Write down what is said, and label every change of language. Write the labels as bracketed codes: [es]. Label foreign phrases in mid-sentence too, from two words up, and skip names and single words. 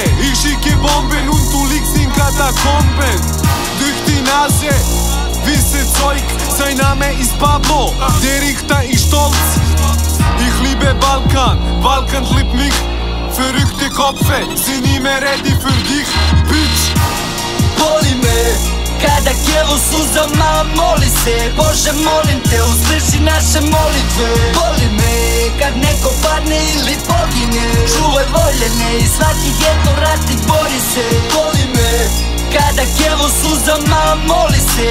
[de] Ich schicke Bomben und du liegst in Katakomben. Durch die Nase, wisse Zeug, sein Name ist Pablo. Der Richter ist stolz. Ich liebe Balkan, Balkan liebt mich. Verrückte Köpfe sind immer ready für dich, Bitch. [sr] Boli me kada kevo suzama moli se. Bože molim te, usliši naše molitve. Boli me kad neko padne ili pogine. Čuvaj voljene i svaki geto rati bori se. Boli me kada kevo suzama moli se.